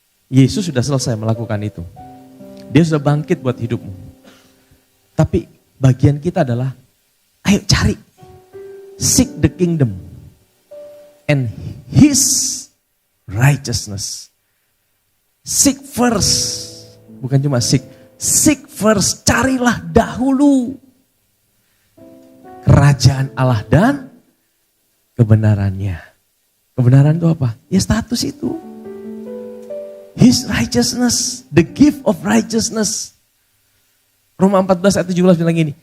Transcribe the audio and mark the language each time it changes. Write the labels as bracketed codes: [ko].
[id] Yesus sudah selesai melakukan itu. Dia sudah bangkit buat hidupmu. Tapi bagian kita adalah, ayo cari. [en] Seek the kingdom and His righteousness. Seek first. [id] Bukan cuma [en] seek. Seek first. [id] Carilah dahulu kerajaan Allah dan kebenarannya. Kebenaran itu apa? Ya status itu. [en] His righteousness. The gift of righteousness. [id] Roma 14 ayat 17 bilang gini.